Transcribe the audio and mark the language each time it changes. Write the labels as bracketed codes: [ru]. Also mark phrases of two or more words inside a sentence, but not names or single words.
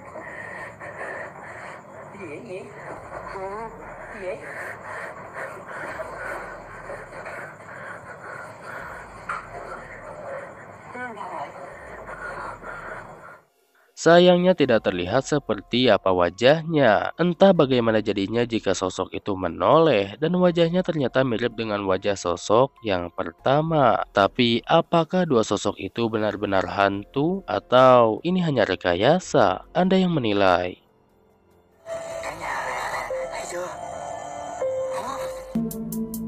[vi] Gì vậy? Gì vậy? [id] Sayangnya tidak terlihat seperti apa wajahnya. Entah bagaimana jadinya jika sosok itu menoleh dan wajahnya ternyata mirip dengan wajah sosok yang pertama. Tapi apakah dua sosok itu benar-benar hantu atau ini hanya rekayasa? Anda yang menilai. [vi] Cả nhà thấy chưa?